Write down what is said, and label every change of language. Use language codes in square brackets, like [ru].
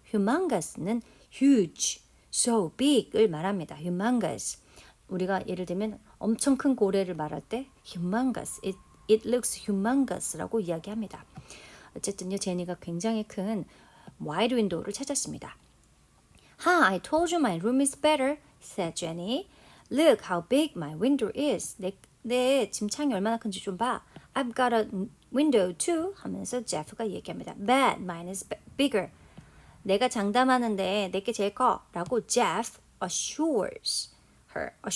[ko] humongous는 huge, so big을 말합니다. [en] humongous. [ko] 우리가 예를 들면 엄청 큰 고래를 말할 때 humongous, [en] it looks humongous [ko] 라고 이야기합니다. 어쨌든요, 제니가 굉장히 큰 wide window를 찾았습니다. [en] I told you my room is better, said Jenny. Look how big my window is. [ko] 내 짐창이 얼마나 큰지 좀 봐. [en] I've got a window too [ko] 하면서 제프가 얘기합니다. [en] But mine is bigger. [ko] 내가 장담하는데 내게 제일 커 라고 [en] Jeff assures her.